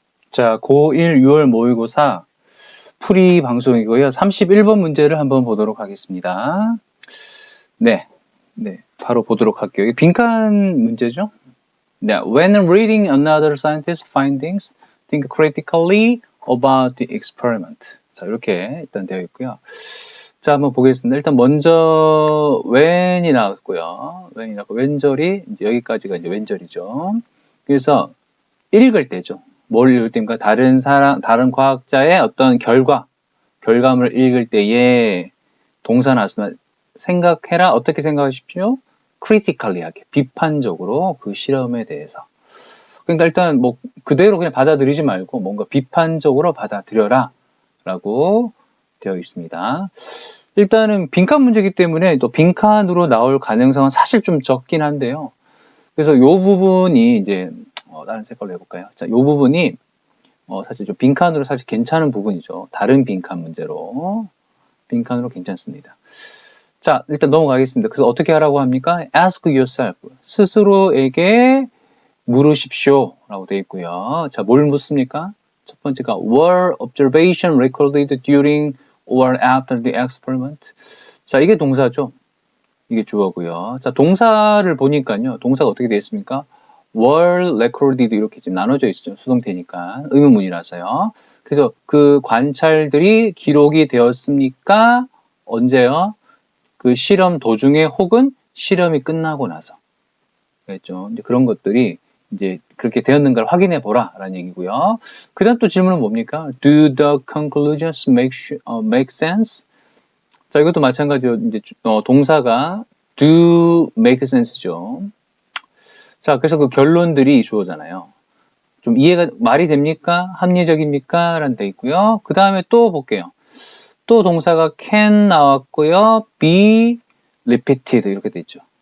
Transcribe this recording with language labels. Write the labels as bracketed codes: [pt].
[ko] 자, 고1 6월 모의고사 풀이 방송이고요. 31번 문제를 한번 보도록 하겠습니다. 네, 바로 보도록 할게요. 이게 빈칸 문제죠? [en] 네, when reading another scientist's findings, think critically about the experiment. [ko] 자, 이렇게 일단 되어 있고요. 자, 한번 보겠습니다. 일단 먼저 when이 나왔고요. when이 나왔고 왼절이 이제 여기까지가 이제 왼절이죠. 그래서 읽을 때죠. 뭘 읽을 때입니까? 다른 과학자의 어떤 결과물을 읽을 때에 동사 나왔으면 생각해라. 어떻게 생각하십시오? critically 하게, 비판적으로 그 실험에 대해서. 그러니까 일단 뭐 그대로 그냥 받아들이지 말고 뭔가 비판적으로 받아들여라 라고 되어 있습니다. 일단은 빈칸 문제이기 때문에 또 빈칸으로 나올 가능성은 사실 좀 적긴 한데요. 그래서 요 부분이 이제 다른 색깔로 해볼까요? 자, 요 부분이 사실 좀 빈칸으로 사실 괜찮은 부분이죠. 다른 빈칸 문제로 빈칸으로 괜찮습니다. 자, 일단 넘어가겠습니다. 그래서 어떻게 하라고 합니까? [en] Ask yourself. [ko] 스스로에게 물으십시오. 라고 되어 있고요. 자, 뭘 묻습니까? 첫 번째가 [en] Were observation recorded during or after the experiment? [ko] 자, 이게 동사죠. 이게 주어고요. 자, 동사를 보니까요. 동사가 어떻게 되어 있습니까? [en] were recorded [ko] 이렇게 지금 나눠져 있죠. 수동태니까. 의문문이라서요. 그래서 그 관찰들이 기록이 되었습니까? 언제요? 그 실험 도중에 혹은 실험이 끝나고 나서. 그랬죠. 이제 그런 것들이 이제 그렇게 되었는가를 확인해 보라 라는 얘기고요. 그 다음 또 질문은 뭡니까? [en] Do the conclusions make sense? [ko] 자, 이것도 마찬가지로 이제 동사가 [en] do make sense [ko] 죠. 자, 그래서 그 결론들이 주어잖아요. 좀 이해가 말이 됩니까? 합리적입니까? 라는 데 있고요. 그 다음에 또 볼게요. 또 동사가 can 나왔고요. [en] be repeated [ko] 이렇게 돼 있죠.